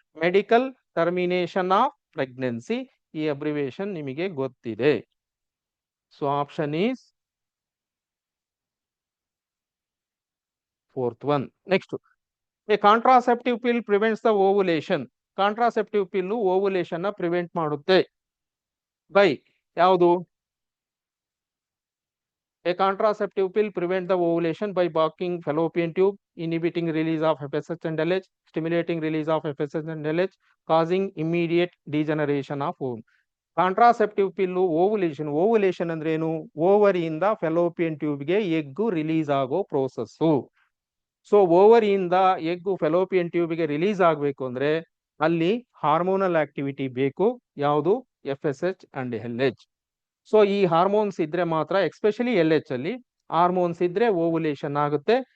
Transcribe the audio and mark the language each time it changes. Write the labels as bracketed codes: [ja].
[en] Medical termination of pregnancy. [kn] ಈ abbreviation ನಿಮಗೆ ಗೊತ್ತಿದೆ. [en] So option is fourth one. Next, a contraceptive pill prevents the ovulation. [kn] Contraceptive pill ovulation ನ prevent ಮಾಡುತ್ತೆ. By ಯಾವುದು? [en] A contraceptive pill prevent the ovulation by blocking fallopian tube, inhibiting release of FSH and LH, stimulating release of FSH and LH, causing immediate degeneration of ovum. [kn] Contraceptive pill ovulation ಅಂದ್ರೆ ಏನು? ಓವರಿಯಿಂದ fallopian ಟ್ಯೂಬ್ಗೆ egg release ಆಗೋ process. So ಓವರಿಯಿಂದ egg fallopian ಟ್ಯೂಬ್ಗೆ release ಆಗಬೇಕು ಅಂದ್ರೆ ಅಲ್ಲಿ hormonal activity ಬೇಕು. ಯಾವುದು? FSH and LH. So ಈ hormones ಇದ್ರೆ ಮಾತ್ರ, ಎಸ್ಪೆಷಲಿ LH ಅಲ್ಲಿ ಹಾರ್ಮೋನ್ಸ್ ಇದ್ರೆ ಓವುಲೇಷನ್ ಆಗುತ್ತೆ.